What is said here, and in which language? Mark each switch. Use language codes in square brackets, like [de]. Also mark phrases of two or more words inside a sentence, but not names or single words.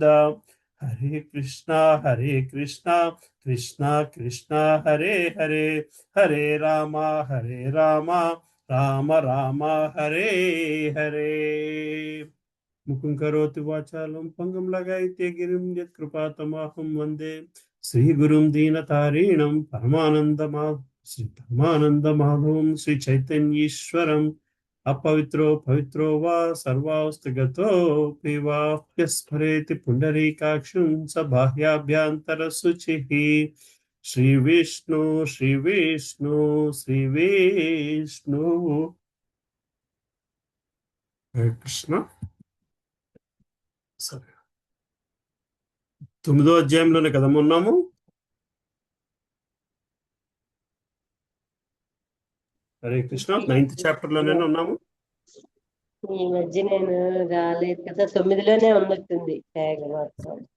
[sa] హరే కృష్ణ కృష్ణ కృష్ణ హరే హరే, హరే రామ రామ రామ హరే హరే. मुखं करोति वाचालं पङ्गं लगायिते गिरिं यत्कृपातमहं वन्दे श्रीगुरुं दीनतारीणं श्री परमानन्द माधवं श्री चैतन्येश्वरं अपवित्रो पवित्रो वा सर्वावस्थगतोऽपि वाप्यस्फरेति पुण्डरीकाक्षुं स बाह्याभ्यन्तरशुचिः श्रीविष्णु श्रीविष्णु श्रीविष्णु हरे कृष्ण [te] సరే 9వ అధ్యాయంలోనే కదా ఉన్నాము. హరే కృష్ణ 9th చాప్టర్ లోనే ఉన్నాము. ఈ మధ్య నేను రాలేదు కదా, 9లోనే ఉన్నట్టుంది ట్యాగ్ మాత్రం.